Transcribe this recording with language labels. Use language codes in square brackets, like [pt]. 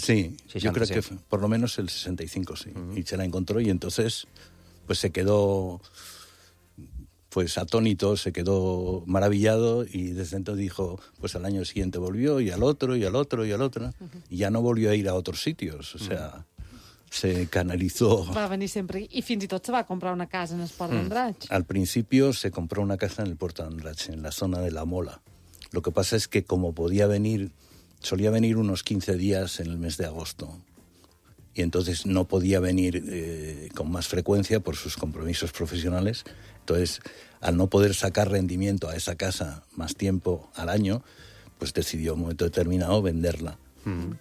[es] Sí, 65. Yo creo que fue, por lo menos el 65, sí. Uh-huh. Y se la encontró y entonces pues se quedó... pues atónito, se quedó maravillado y desde entonces dijo, pues al año siguiente volvió y al otro y al otro y al otro. Uh-huh. Y ya no volvió a ir a otros sitios, o sea, se canalizó. [ca] Va venir sempre i fins i tot se va comprar una casa en el Port d'Andratx. [es] Al principio se compró una casa en el Port d'Andratx, en la zona de la Mola. Lo que pasa es que como podía venir, solía venir unos 15 días en el mes de agosto. Y entonces no podía venir con más frecuencia por sus compromisos profesionales. Entonces, al no poder sacar rendimiento a esa casa más tiempo al año, pues decidió en un momento determinado venderla. Uh-huh.